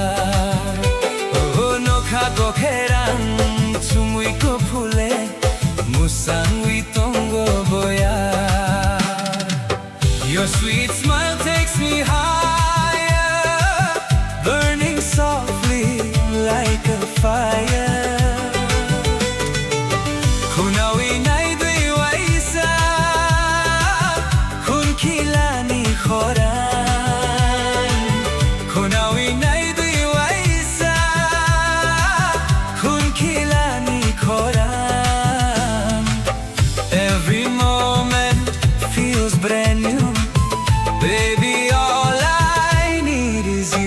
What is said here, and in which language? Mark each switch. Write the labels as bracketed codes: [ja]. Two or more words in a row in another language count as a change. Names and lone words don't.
[trp] Oh no ko keran sumui ko phule, musangui tongo boya. [en] Your sweet smile takes me higher, burning softly like a fire. [trp] Kunawi nai dui waisa, kilani khoran. Kunawi nai dui waisa, kun kilani khoran. [en] Every moment feels brand new, baby, all I need is you.